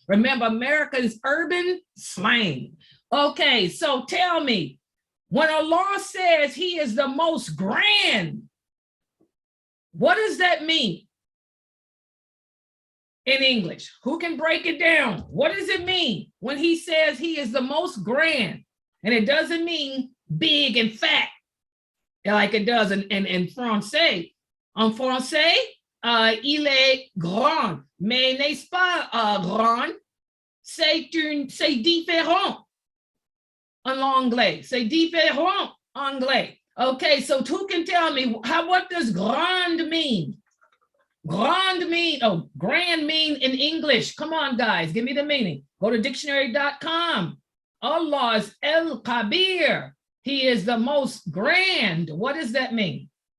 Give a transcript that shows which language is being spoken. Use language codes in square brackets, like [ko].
[en] Remember, America is urban slang. Okay, so tell me, when Allah says he is the most grand, what does that mean in English? Who can break it down? What does it mean when he says he is the most grand? And it doesn't mean big and fat like it does in Francais. [fr] En français, il est grand, mais n'est-ce pas grand? C'est différent en anglais. C'est différent en anglais. [en] Okay, so who can tell me what does grand mean? Grand mean, oh, grand mean in English. Come on, guys, give me the meaning. Go to dictionary.com. Allah is AlKabeer. He is the most grand. What does that mean?